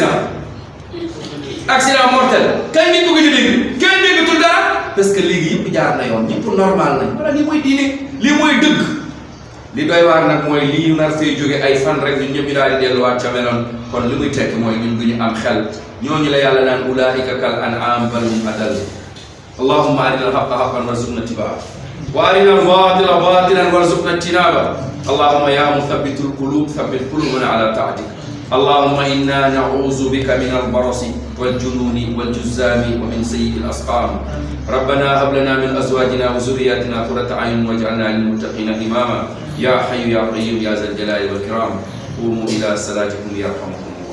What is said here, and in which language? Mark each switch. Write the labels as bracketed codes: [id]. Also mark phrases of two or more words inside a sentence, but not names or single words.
[fr] accident mortel [wo] kañ ngeen ko gëj a dégg kenn déggatul dara [fr] parce que [wo] léegi yëpp jaar na yoon ñëpp normal nañ wala lii mooy diine lii mooy dëgg li doy waar nag mooy lii nar fee jóge ay fan rek ñun ñëpp ñu daal di delluwaat ca meloon kon li muy tekk mooy ñun du ñu am xel ñooñu la yàlla naan [ar] أولئك كالأنعام بل هم أضل اللهم أرنا الحق حقا وارزقنا اتباعه وأرنا الباطل باطلا وارزقنا اجتنابه اللهم يا مثبت القلوب ثبت قلوبنا على طاعتك اللهم إنا نعوذ بك من البرص والجنون والجذام ومن سيئ الأسقام ربنا هب لنا من أزواجنا وذرياتنا قرة أعين واجعلنا للمتقين إماما يا حي يا قيوم يا ذا الجلال والإكرام قوموا إلى صلاتكم يرحمكم